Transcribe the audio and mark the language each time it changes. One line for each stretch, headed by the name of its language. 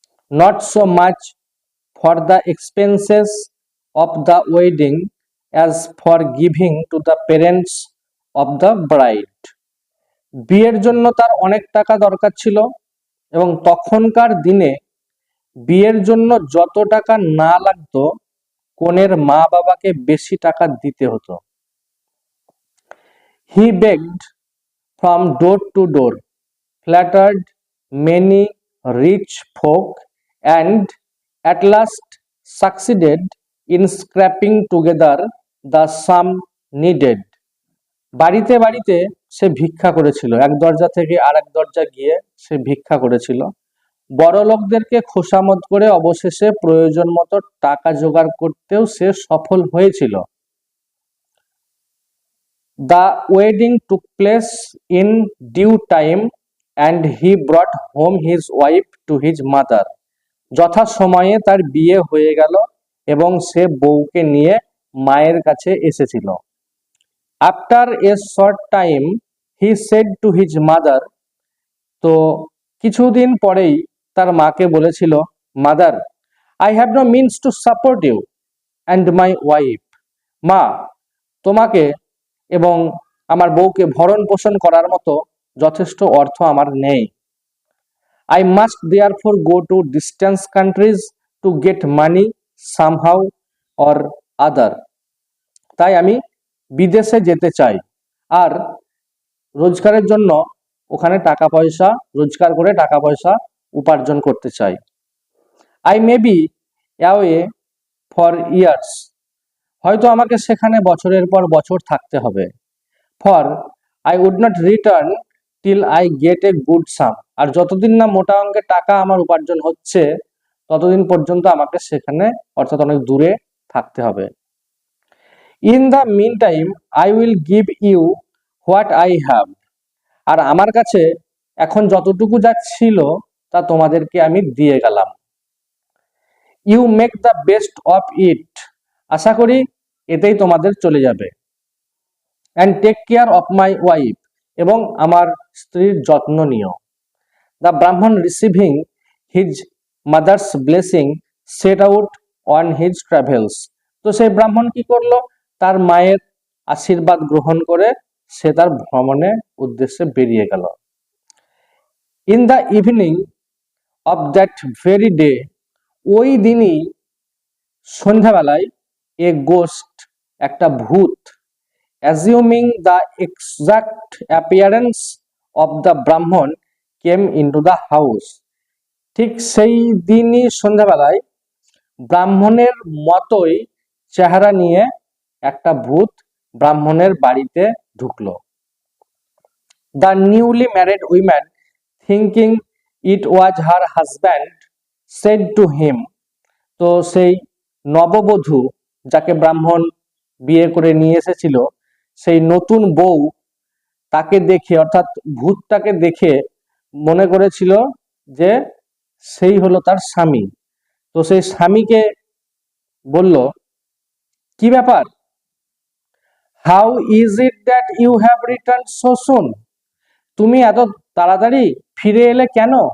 English: Not so much for the expenses of the wedding as for giving to the parents of the bride.
Bangla: বিয়ের জন্য তার অনেক টাকা দরকার ছিল এবং তখনকার দিনে বিয়ের জন্য যত টাকা না লাগতো কনের মা বাবাকে বেশি টাকা দিতে হতো।
English: He begged from door to door, flattered many rich folk, and at last succeeded in scraping together the sum needed.
Bangla: বাড়িতে বাড়িতে সে ভিক্ষা করেছিল, এক দরজা থেকে আরেক দরজা গিয়ে সে ভিক্ষা করেছিল। বড় লোকদেরকে খোসামত করে অবশেষে প্রয়োজন মতো টাকা জোগাড় করতেও সে সফল হয়েছিল।
English: The wedding took place in due time and he brought home his wife to his mother.
Bangla: যথাসময়ে তার বিয়ে হয়ে গেল এবং সে বউকে নিয়ে মায়ের কাছে এসেছিল।
English: After a short time he said to his mother,
Bangla: তো কিছুদিন পরেই তার মাকে বলেছিল,
English: Mother, I have no means to support you and my wife.
Bangla: মা, তোমাকে এবং আমার বউকে ভরণ পোষণ করার মতো যথেষ্ট অর্থ আমার নেই।
English: I must therefore go to distant countries to get money somehow or other.
Bangla: তাই আমি বিদেশে যেতে চাই আর রোজগারের জন্য ওখানে টাকা পয়সা রোজগার করে টাকা পয়সা উপার্জন করতে চাই।
English: I may be away for years.
Bangla: হয়তো আমাকে সেখানে বছরের পর বছর থাকতে হবে।
English: For I would not return till I get a good sum.
Bangla: আর যতদিন না মোটা অঙ্কের টাকা আমার উপার্জন হচ্ছে ততদিন পর্যন্ত আমাকে সেখানে অর্থাৎ অনেক দূরে থাকতে হবে।
English: In the meantime I will give you what I have.
Bangla: আর আমার কাছে এখন যতটুকু যা ছিল তা তোমাদেরকে আমি দিয়ে গেলাম।
English: You make the best of it.
Bangla: আশা করি এতেই তোমাদের চলে যাবে।
English: And take care of my wife.
Bangla: এবং আমার স্ত্রীর যত্ন নিও।
English: The Brahman receiving his mother's blessing set out on his travels.
Bangla: তো সেই ব্রাহ্মণ কি করলো? তার মায়ের আশীর্বাদ গ্রহণ করে সে তার ভ্রমণের উদ্দেশ্যে বেরিয়ে গেল।
English: In the evening of that very day,
Bangla: ওই দিনই সন্ধ্যাবেলায়
English: a ghost,
Bangla: একটা ভূত,
English: assuming the exact appearance of the Brahman came into the house.
Bangla: ঠিক সেই দিনই সন্ধ্যাবেলায় ব্রাহ্মণের মতোই চেহারা নিয়ে একটা ভূত ব্রাহ্মণের বাড়িতে ঢুকলো।
English: The newly married woman, thinking it was her husband, said to him,
Bangla: তো সেই নববধূ যাকে ব্রাহ্মণ বিয়ে করে নিয়ে এসেছিল, সেই নতুন বউ তাকে দেখে অর্থাৎ ভূতটাকে দেখে মনে করেছিল যে সেই হলো তার স্বামী। তো সেই স্বামীকে বলল, কি ব্যাপার,
English: how is it that you have return so soon,
Bangla: তুমি এত তাড়াতাড়ি ফিরে এলে কেন?